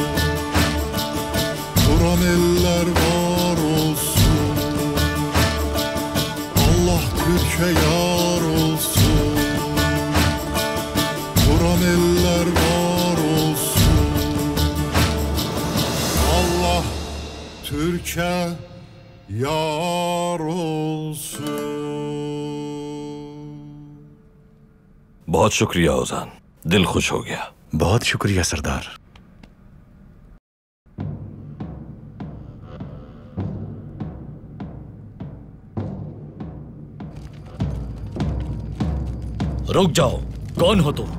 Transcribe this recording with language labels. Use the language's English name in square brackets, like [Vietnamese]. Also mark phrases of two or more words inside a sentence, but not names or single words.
[Turkish] Turan eller var olsun, Allah Türkiye yar olsun. Turan eller var olsun, Allah Türkiye yar olsun. [Hindi] बहुत शुक्रिया ओजान, दिल खुश हो गया। बहुत शुक्रिया सरदार। रुक जाओ, कौन हो तुम?